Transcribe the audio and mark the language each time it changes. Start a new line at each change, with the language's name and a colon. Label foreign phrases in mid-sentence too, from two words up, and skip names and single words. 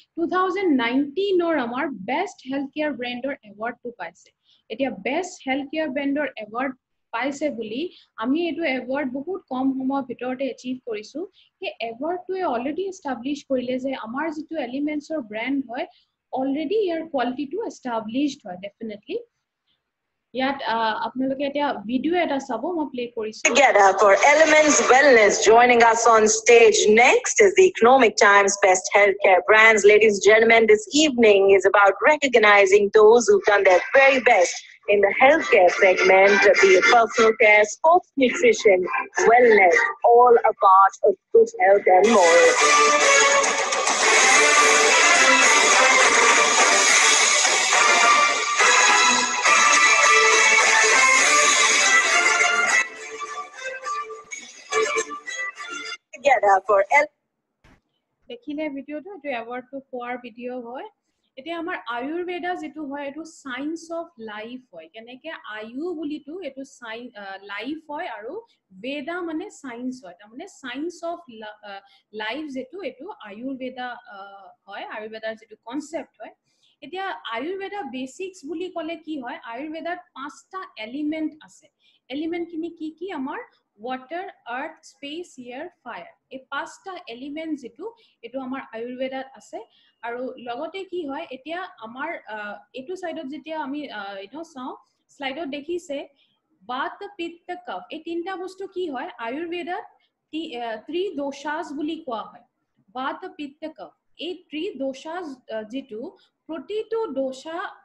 Assamese: 2019 আমাৰ
English: best health care brand
Assamese: এৱাৰ্ডটো পাইছে এতিয়া
English: best health care brand
Assamese: এৱাৰ্ড পাইছে বুলি আমি এটো এৱাৰ্ড বহুত কম সময়ৰ ভিতৰতে এচিভ কৰিছো সেই এৱাৰ্ডটোৱে অলৰেডি এষ্টাবলিশ কৰিলে যে আমাৰ যেটো এলিমেন্টছৰ ব্ৰেণ্ড হয় অলৰেডি ইয়াৰ কোৱালিটিটো এষ্টাবলিশড হয় ডেফিনেটলি ইয়াত আপোনালোকে এতিয়া ভিডিও এটা চাব মই প্লে কৰিছো
English: Together for Elements Wellness. Joining us on stage next is the Economic Times Best Healthcare Brands. Ladies and gentlemen, this evening is about recognizing those who've done their very best in the healthcare segment, be it personal care, sports nutrition, wellness, all a part of good health and more. Together for
Assamese: দেখিলে ভিডিওটো এটো এৱাৰ্ডটো পোৱাৰ ভিডিও হয় এতিয়া আমাৰ আয়ুৰ্বেদা যেটো হয় এটো
English: science of life
Assamese: হয় কেনেকে আয়ু বুলিটো এটো লাইফ হয় আৰু বেদা মানে সায়েন্স হয় তাৰমানে
English: science of life
Assamese: যেটো এটো আয়ুৰ্বেদা হয় আয়ুৰ্বেদাৰ যেটো কনসেপ্ট হয় এতিয়া আয়ুৰ্বেদা বেসিক্স বুলি কলে কি হয় আয়ুৰ্বেদাত পাঁচটা এলিমেন্ট আছে এলিমেন্ট খিনি কি আমাৰ
English: water earth space air fire
Assamese: এই পাঁচটা এলিমেন্ট যেটো এটো আমাৰ আয়ুৰ্বেদাত আছে আৰু লগতে কি হয় এতিয়া আমাৰ এটো সাইডত যেতিয়া আমি চাও স্লাইডত দেখিছে বাত পিত্ত কফ এই তিনটা বস্তু কি হয় আয়ুৰ্বেদাত ত্ৰিদোষাস বুলি কোৱা হয় বাত পিত্ত কফ এই ত্ৰিদোষাস যেটো প্ৰতিটো দোষা